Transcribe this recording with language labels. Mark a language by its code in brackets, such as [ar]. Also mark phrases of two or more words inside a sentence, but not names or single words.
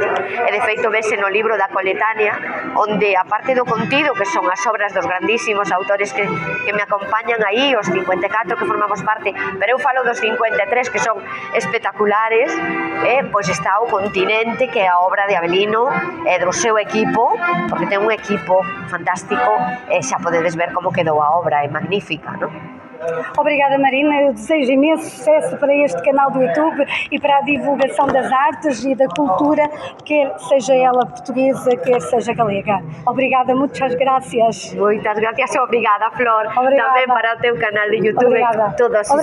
[gl] e de feito vese no libro da coletánea, onde, aparte do contido, que son as obras dos grandísimos autores que me acompañan aí, os 54 que formamos parte, pero eu falo dos 53 que son espectaculares, pois está o continente, que é a obra de Abelino e do seu equipo, porque ten un equipo fantástico, e xa podedes ver como quedou a obra, é magnífica, non? [pt] Obrigada, Marina. Eu desejo imenso sucesso para este canal do YouTube e para a divulgação das artes e da cultura, quer seja ela portuguesa, quer seja galega. Obrigada, muitas graças. Muitas gracias, obrigada, Flor. Obrigada. [gl] Tamén para o teu canal de YouTube. Obrigada. Todo suceso.